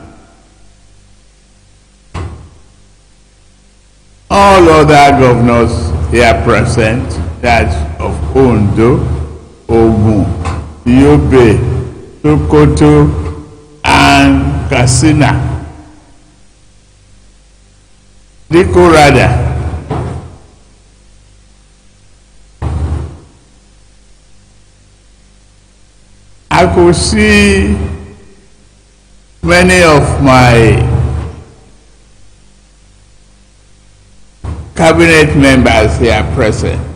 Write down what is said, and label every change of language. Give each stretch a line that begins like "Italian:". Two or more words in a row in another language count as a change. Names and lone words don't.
English: All other governors here present, that of Ondo, Ogun, Yobe, Sokoto, and Katsina. Rada. I could see many of my cabinet members here present,